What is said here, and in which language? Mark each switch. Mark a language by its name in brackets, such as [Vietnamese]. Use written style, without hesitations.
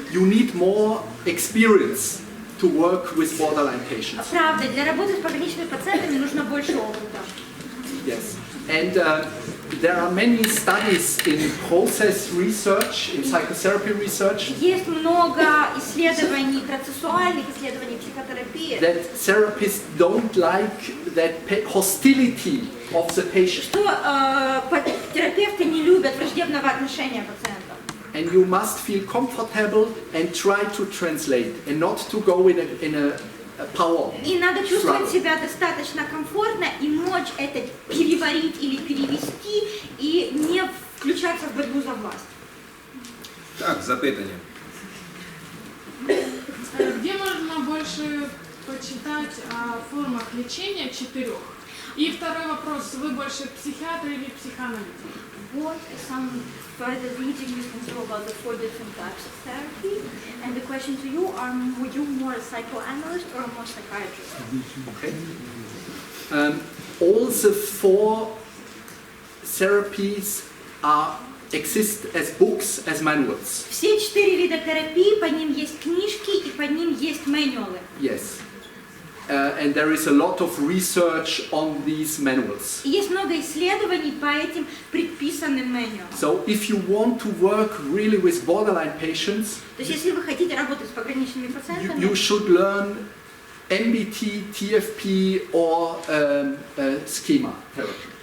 [English] You need more experience to work with borderline patients. [Russian] Правда, для работы с пограничными пациентами нужно больше опыта. [English] Yes. And there are many studies in process research, in psychotherapy research, [Russian] Есть много исследований, процессуальных исследований психотерапии, [English] that therapists don't like that hostility of the patient. [Russian] что терапевты не любят враждебного отношения пациентов. [English] And you must feel comfortable and try to translate and not to go in a power. [Russian] И надо чувствовать [English] struggle. [Russian] себя достаточно комфортно и мочь это переварить или перевести и не включаться в борьбу за власть. [Ukrainian] Так, запитання. [Russian] Где можно больше почитать о формах лечения 4? И второй вопрос, вы больше психиатр или психоаналитик? [English] What some further reading you can do about the 4 different types of therapy? And the question to you, are you more a psychoanalyst or more psychiatrist? Okay. All the 4 therapies exist as books, as manuals. [Russian] Все 4 вида терапии, под ним есть книжки и под ним есть мануалы. [English] Yes. And there is a lot of research on these manuals. [Russian] И есть много исследований по этим предписанным мануалам. [English] So if you want to work really with borderline patients, [Russian] То есть если вы хотите работать с пограничными пациентами, [English] you should learn MBT, TFP or schema therapy.